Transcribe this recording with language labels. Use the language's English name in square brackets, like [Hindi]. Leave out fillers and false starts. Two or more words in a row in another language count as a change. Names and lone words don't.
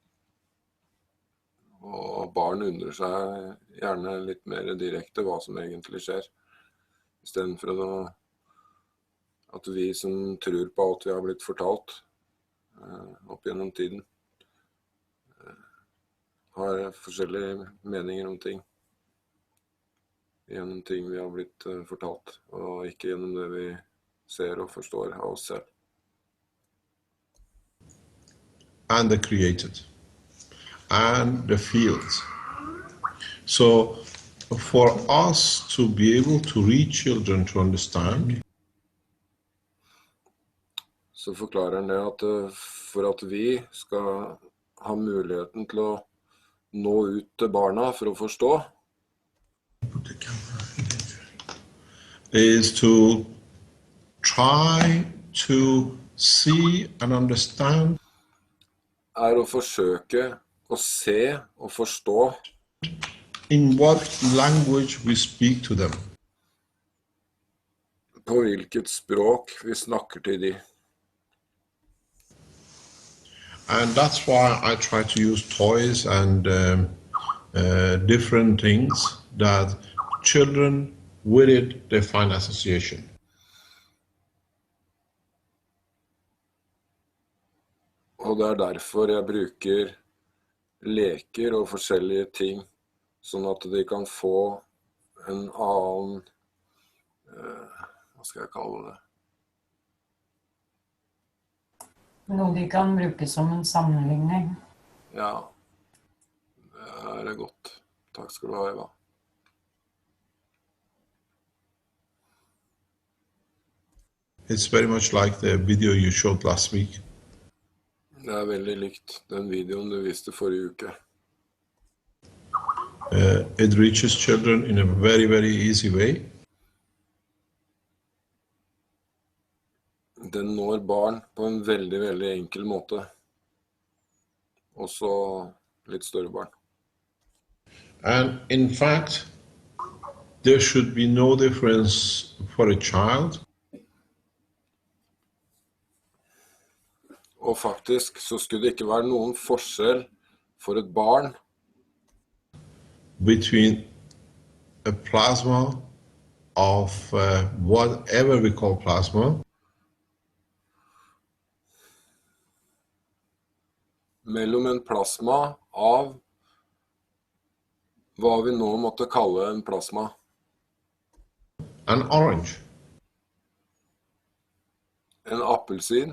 [Norwegian] Og barn undrer seg gjerne litt mer direkte hva som egentlig skjer, I stedet for at vi som tror på alt vi har blitt fortalt opp gjennom tiden, har forskjellige meninger om ting. Gjennom ting vi har blitt fortalt, og ikke gjennom det vi ser og forstår av oss selv. [English] And the created. And the fields. So for us to be able to reach children to understand. [Norwegian] så forklarer han det at for at vi skal ha muligheten til å nå ut til barna for å forstå, [English] is to try to see and understand [Norwegian] å forsøke å se og forstå [English] in what language we speak to them. [Norwegian] På hvilket språk vi snakker til de. [English] And that's why I try to use toys and different things that children with it, they find association. [Norwegian] Og det derfor jeg bruker leker og forskjellige ting, sånn at de kan få en annen, hva skal jeg kalle det? Noe de kan bruke som en sammenligning. Ja, det er godt. Takk skal du ha, Eva. [English] It's very much like the video you showed last week. [Norwegian] Det er veldig likt den videoen du viste forrige uke. [English] It reaches children in a very, very easy way. [Norwegian] Den når barn på en veldig, veldig enkel måte. Også litt større barn. [English] And in fact, there should be no difference for a child. [Norwegian] Og faktisk så skulle det ikke være noen forskjell for et barn [English] between a plasma of whatever we call plasma [Norwegian] mellom en plasma av hva vi nå måtte kalle en plasma. [English] An orange. [Norwegian] En appelsin.